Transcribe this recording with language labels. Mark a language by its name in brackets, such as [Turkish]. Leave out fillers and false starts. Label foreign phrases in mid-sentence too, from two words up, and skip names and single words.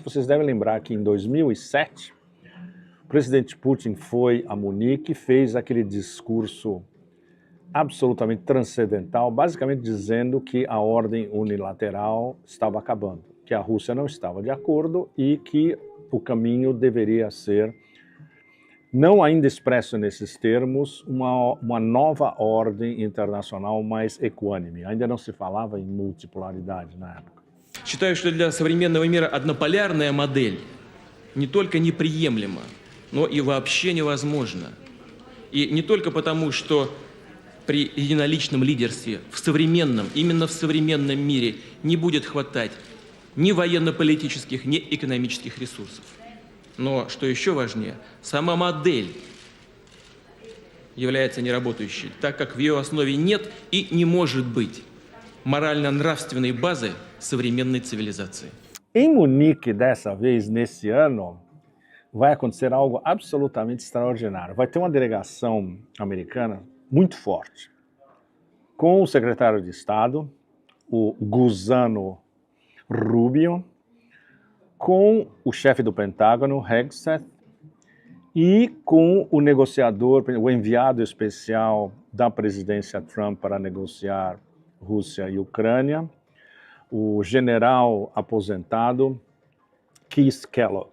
[Portuguese] Vocês devem lembrar que em 2007, o presidente Putin foi a Munique e fez aquele discurso absolutamente transcendental, basicamente dizendo que a ordem unilateral estava acabando, que a Rússia não estava de acordo e que o caminho deveria ser, não ainda expresso nesses termos, uma nova ordem internacional mais equânime. Ainda não se falava em multipolaridade na época. [Russian] Считаю, что для современного мира однополярная модель не только неприемлема, но и вообще невозможна. И не только потому, что при единоличном лидерстве в современном, именно в современном мире не будет хватать ни военно-политических, ни экономических ресурсов. Но, что еще важнее, сама модель является неработающей, так как в ее основе нет и не может быть морально-нравственной базы современной цивилизации. [Portuguese] Em Munique, dessa vez, nesse ano, vai acontecer algo absolutamente extraordinário. Vai ter uma delegação americana muito forte, com o secretário de Estado, o Guzano Rubio, com o chefe do Pentágono, Hegseth, e com o negociador, o enviado especial da presidência Trump para negociar Rússia e Ucrânia, o general aposentado Keith Kellogg.